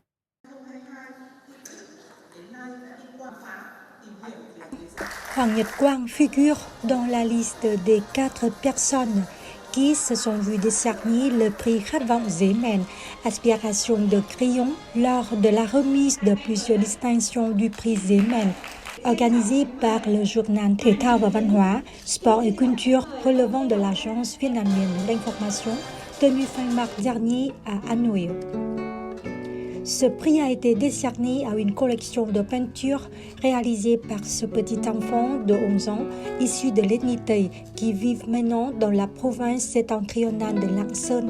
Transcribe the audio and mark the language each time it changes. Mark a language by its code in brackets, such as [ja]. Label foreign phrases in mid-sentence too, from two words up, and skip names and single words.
[fr] Hoàng Nhật Quang figure dans la liste des 4 personnes qui se sont vues décerner le prix Khát vọng Zemen Aspiration de Crayon lors de la remise de plusieurs distinctions du prix Zemen organisée par le journal Thể thao và Văn hóa, Sport et Culture relevant de l'agence vietnamienne d'information tenue fin mars dernier à Hanoï. Ce prix a été décerné à une collection de peintures réalisée par ce petit enfant de 11 ans, issu de l'ethnie qui vit maintenant dans la province septentrionale de Lạng Sơn.